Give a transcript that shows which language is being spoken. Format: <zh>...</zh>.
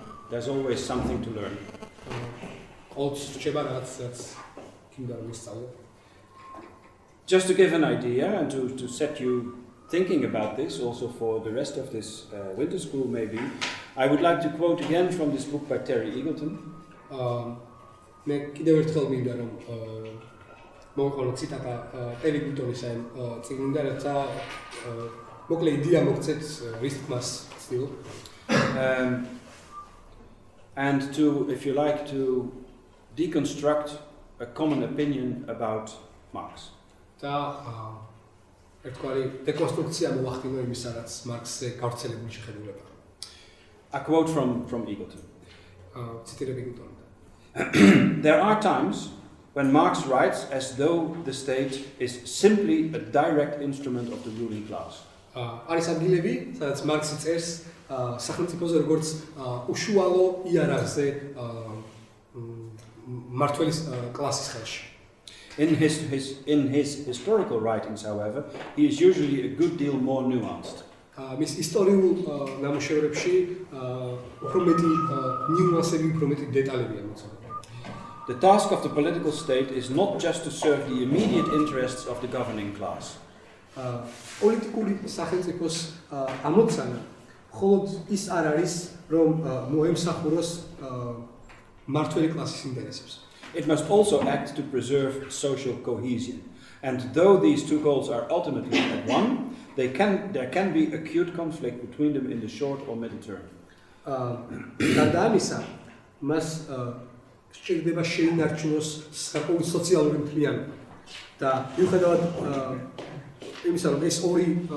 <en>There's always something to learn. Just to give an idea and to set you thinking about this, also for the rest of this winter school maybe, I would like to quote again from this book by Terry Eagleton.</en> <ka>მე კიდევ ერთხელ მინდა რომ მოვიყოლო ციტატა ტერი იგლტონის ამ წიგნიდან, რათა მოკლე იდეა მოგცეთ რის თქმას ვცდილობ.</ka> <en>And to, if you like, to deconstruct a common opinion about Marx.</en> <ka>და ერთგვარი დეკონსტრუქცია მოახდინო იმისა, რაც მარქსზე გავრცელებული შეხედულება.</ka> <en>A quote from Eagleton.</en> <ka>ციტირებ იგლტონიდან.</ka> <en>There are times when Marx writes as though the state is simply a direct instrument of the ruling class.</en> <ka>არის ადგილები, სადაც მარქსი წერს სახელმწიფოზე როგორც უშუალო იარაღზე მმართველის კლასის ხელში.</ka> <en>In his historical writings, however, he is usually a good deal more nuanced.</en> <ka>მის ისტორიულ ნამუშევრებში უფრო მეტი ნიუანსები, უფრო მეტი დეტალებია მოცემული.</ka> <en>The task of the political state is not just to serve the immediate interests of the governing class.</en> <ka>პოლიტიკური სახელმწიფოს ამოცანა მხოლოდ ის არ არის, რომ მოემსახუროს მმართველი კლასის ინტერესებს.</ka> <en>It must also act to preserve social cohesion. And though these two goals are ultimately at one, there can be acute conflict between them in the short or middle term.</en> <ka>გარდა ამისა, მას სჭირდება შეინარჩუნოს სოციალური მთლიანობა. და მიუხედავად იმისა, რომ ეს ორი</ka>